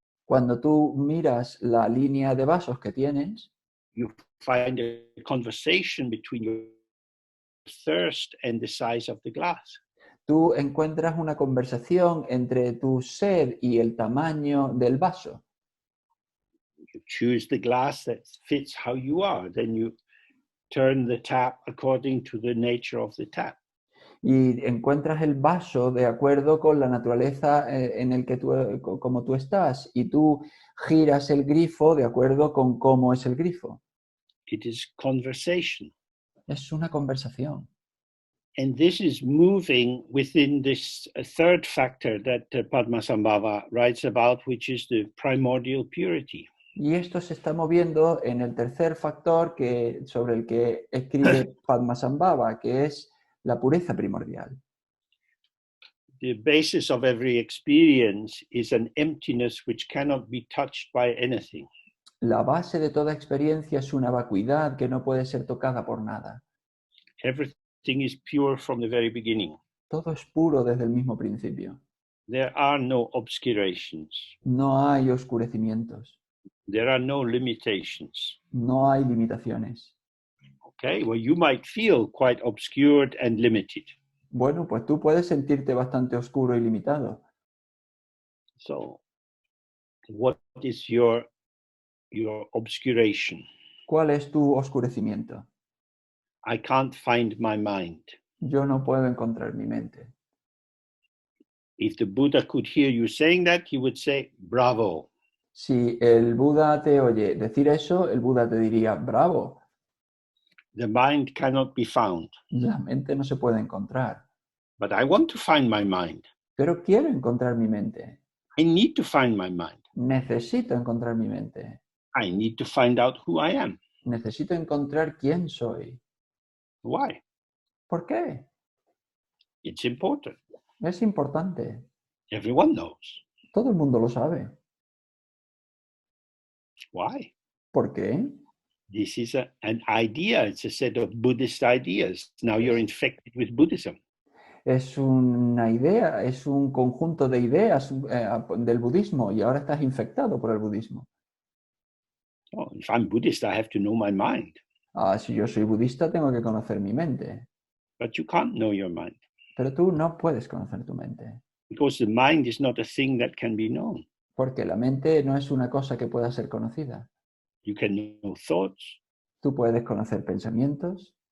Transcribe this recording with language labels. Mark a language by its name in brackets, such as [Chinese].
[Spanish] cuando tú miras la línea de vasos que tienes, [English] you find a conversation between your thirst and the size of the glass. [Spanish] tú encuentras una conversación entre tu sed y el tamaño del vaso. [English] You choose the glass that fits how you are. Then you turn the tap according to the nature of the tap. [Spanish] Y encuentras el vaso de acuerdo con la naturaleza en el que como tú estás, y tú giras el grifo de acuerdo con cómo es el grifo. [English] It is conversation. [Spanish] Es una conversación. [English] And this is moving within this third factor that Padmasambhava writes about, which is the primordial purity. [Spanish] Y esto se está moviendo en el tercer factor sobre el que escribe Padmasambhava, que es la pureza primordial. [English] The basis of every experience is an emptiness which cannot be touched by anything. [Spanish] La base de toda experiencia es una vacuidad que no puede ser tocada por nada. [English] Everything is pure from the very beginning. [Spanish] Todo es puro desde el mismo principio. [English] There are no obscurations. [Spanish] No hay oscurecimientos. [English] There are no limitations. [Spanish] No hay limitaciones. [English] Okay, well, you might feel quite obscured and limited. [Spanish] Bueno, pues tú puedes sentirte bastante oscuro y limitado. [English] So, what is your obscuration? [Spanish] ¿Cuál es tu oscurecimiento? [English] I can't find my mind. [Spanish] Yo no puedo encontrar mi mente. [English] If the Buddha could hear you saying that, he would say, bravo. [Spanish] Si el Buda te oye decir eso, el Buda te diría, bravo. [English] The mind cannot be found. [Spanish] La mente no se puede encontrar. [English] But I want to find my mind. [Spanish] Pero quiero encontrar mi mente. [English] I need to find my mind. [Spanish] Necesito encontrar mi mente. [English] I need to find out who I am. [Spanish] Necesito encontrar quién soy. [English] Why? [Spanish] ¿Por qué? [English] It's important. [Spanish] Es importante. [English] Everyone knows. [Spanish] Todo el mundo lo sabe. [English] Why? [Spanish] ¿Por qué? [English] This is an idea. It's a set of Buddhist ideas. Now you're infected with Buddhism. [Spanish] Es una idea, es un conjunto de ideas del budismo y ahora estás infectado por el budismo. [English] Oh, if I'm Buddhist, I have to know my mind. [Spanish] Si yo soy budista, tengo que conocer mi mente. [English] But you can't know your mind [Spanish] Pero tú no puedes conocer tu mente, [English] because the mind is not a thing that can be known. [Spanish] porque la mente no es una cosa que pueda ser conocida. [English] You can know thoughts, [Spanish] Tú puedes conocer pensamientos,